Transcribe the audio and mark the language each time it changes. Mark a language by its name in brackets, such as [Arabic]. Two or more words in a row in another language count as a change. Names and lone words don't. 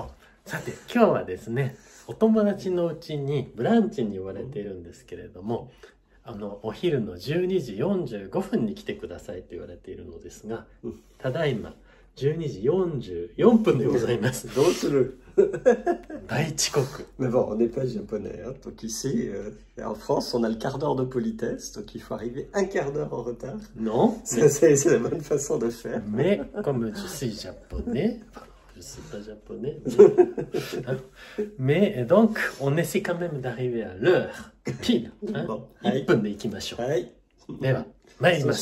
[Japanese] さて、今日はですね、お友達のうちにブランチに呼ばれているんですけれども、お昼の12時45分に来てくださいと言われているのですが、ただいま12時44分でございます。どうする大遅刻。 [French] Mais bon, on n'est pas japonais, hein. Donc ici, en France, on a le quart d'heure de politesse, donc il faut arriver un quart d'heure en retard. Non, c'est la bonne façon de faire. Mais comme je suis japonais, je suis pas japonais, mais donc on essaie quand même d'arriver à l'heure, pile, hein? Bon, [Japanese] 1 分で行きましょう。はい。では、参ります。